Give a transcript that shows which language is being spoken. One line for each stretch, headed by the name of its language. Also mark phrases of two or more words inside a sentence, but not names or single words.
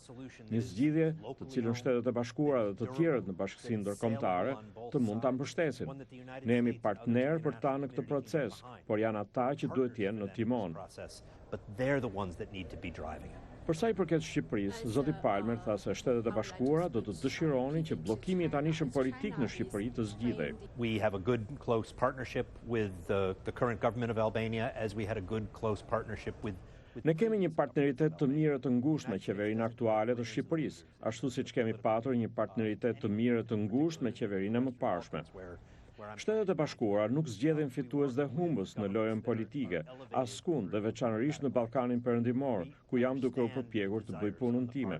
Albanian: Një zgjidhje të cilën Shtetet e Bashkuara dhe të tjerët në bashkësinë ndërkombëtare të mund ta mbështesin. Ne jemi partner për ta në këtë proces, por janë ata që duhet të jenë në timon. Për sa i përket Shqipërisë, zoti Palmer tha se Shtetet e Bashkuara do të dëshironin që bllokimi i tanishëm politik në Shqipëri të zgjidhej.
English: We have a good close partnership with the current government of Albania as we had a good close partnership with
Albanian: Ne kemi një partneritet të mirë të ngushtë me qeverinë aktuale të Shqipërisë, ashtu siç kemi patur një partneritet të mirë të ngushtë me qeverinë e mëparshme. Shtetet e Bashkuara nuk zgjedhin fitues dhe humbës në lojën politike, askund dhe veçanërisht në Ballkanin Perëndimor, ku jam duke u përpjekur të bëj punën time.